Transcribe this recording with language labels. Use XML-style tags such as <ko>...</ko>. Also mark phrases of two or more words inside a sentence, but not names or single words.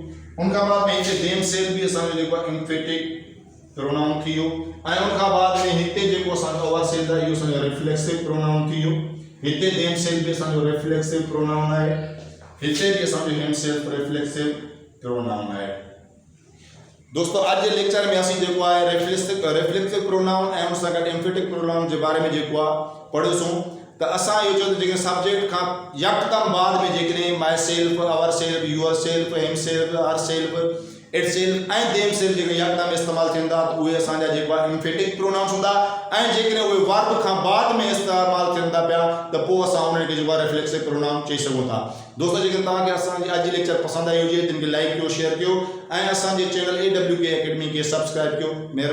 <sd>उन खां बाद में हिते देमसेल्फ भी असांजो जेको</sd> <en>emphatic pronoun</en> <sd>थी वियो ऐं उन खां बाद में हिते जेको असांजो अवरसेल्फ आहे इहो असांजो</sd> <en>reflexive pronoun</en> <sd>थी वियो। हिते देमसेल्फ भी असांजो</sd> <en>reflexive pronoun</en> <sd>आहे हिते भी असांजो</sd> <en>himself reflexive pronoun</en> <sd>आहे। दोस्तों आज जे लेक्चर में असीं जेको आहे</sd> <en>reflexive pronoun</en> <sd>ऐं उन सां गॾु</sd> <en>emphatic pronoun</en> <sd>जे बारे में जेको आहे पढ़ियोसीं त असां इहो चयो त जेके सब्जेक्ट खां यकदम बाद में जेकॾहिं</sd> <en>my self our self your self him self her self it self</en> <sd>ऐं</sd> <en>them self</en> <sd>जेके यकदम इस्तेमाल थींदा त उहे असांजा जेको आहे</sd> <en>emphatic pronouns</en> <sd>हूंदा ऐं जेकॾहिं उहे वर्ब खां बाद में इस्तेमाल थींदा पिया त पोइ असां उन्हनि खे जेको आहे</sd> <en>reflexive pronoun</en> <sd>चई सघूं था। दोस्तों जेकर तव्हांखे असांजी अॼु जी लेक्चर पसंदि आई हुजे त हिन खे लाइक कयो शेयर कयो ऐं असांजे चैनल AWK अकेडमी खे सब्सक्राइब कयो।</sd>